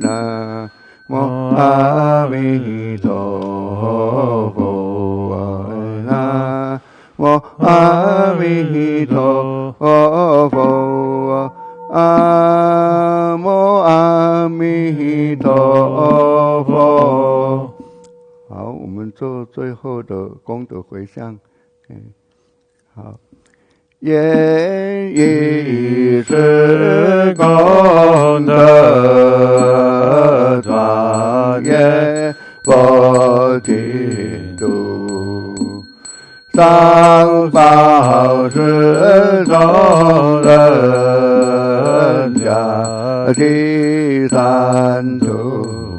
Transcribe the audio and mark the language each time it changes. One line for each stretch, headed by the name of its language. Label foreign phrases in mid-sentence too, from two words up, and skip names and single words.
Vietnamese: Nam mô A Di Đà Phật. Nam mô A Di Đà Phật. Nam mô A Di Đà Phật.
Chinese: 好，我们做最后的功德回向。好，愿以是功德庄严佛净土，上报四众人家第三途。